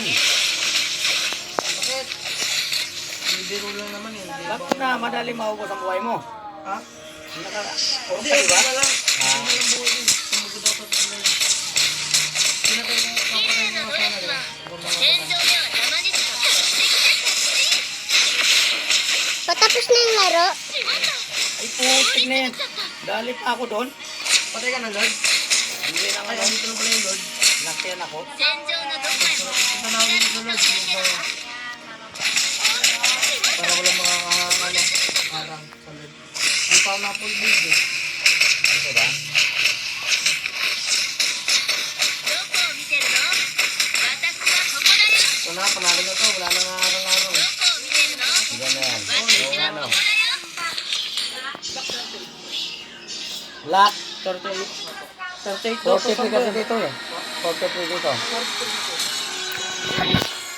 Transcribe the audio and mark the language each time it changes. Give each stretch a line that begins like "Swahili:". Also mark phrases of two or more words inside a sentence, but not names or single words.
Filipino: Bakit? Bibiro lang naman yun. Bakit na madali maubos ang buhay mo? Ha? Naka... Hindi, Okay ba? okay lang. Ah. Hindi lang buhay din. Tumugod ako sa kanila. Pinapapakain mo sana rin. Huwag na
Japanese: 戦場では邪魔にしかできなかったし
Filipino: Patapos na yung laro. Ay putik na yan. Dali pa ako doon. Patay ka na, Lord. Hindi na Ay, nga. andito na pala yung Lord. Nakyan ako.
Japanese: 戦場のどこへも
Filipino: Punta na ako dito sa Lord. Para wala makakaharang sa Lord. Hindi pa ako na-full build eh. Ito ba?
Japanese: どこを見てるの私はここだよ
Filipino: Ito na, panalo na to. Wala nang harang-harang.
Japanese: どこを見てるの
Filipino: Hindi na yan.
Japanese: 私
Filipino: Yung
Japanese: は
Filipino: ano.
Japanese: ここだよ
Filipino: Lock. 38 40 kasi dito eh. 40 dito.